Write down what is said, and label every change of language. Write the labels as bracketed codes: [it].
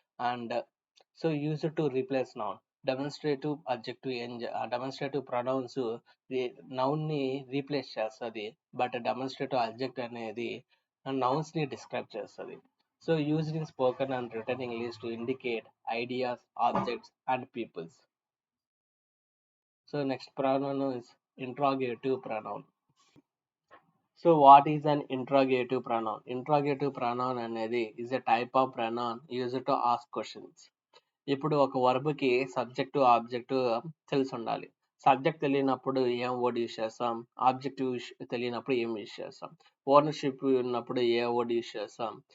[en] And so use to replace noun. [te] Demonstrative adjective demonstrative pronounce noun ని replace చేస్తుంది, but demonstrative adjective అనేది nouns ని describe చేస్తుంది. [en] So used in spoken and written English to indicate ideas, objects and peoples. So next pronoun is interrogative pronoun. So what is an interrogative pronoun? Interrogative pronoun [te] అనేది [en] Is a type of pronoun used to ask questions. [te] ఇప్పుడు ఒక వర్బ్కి subject object తెలిసి ఉండాలి. Subject తెలియనప్పుడు ఏం word use చేస్తాం, objective తెలియనప్పుడు ఏం యూస్ చేస్తాం, ఓనర్షిప్ ఉన్నప్పుడు ఏ వర్డ్ యూస్ చేస్తాం.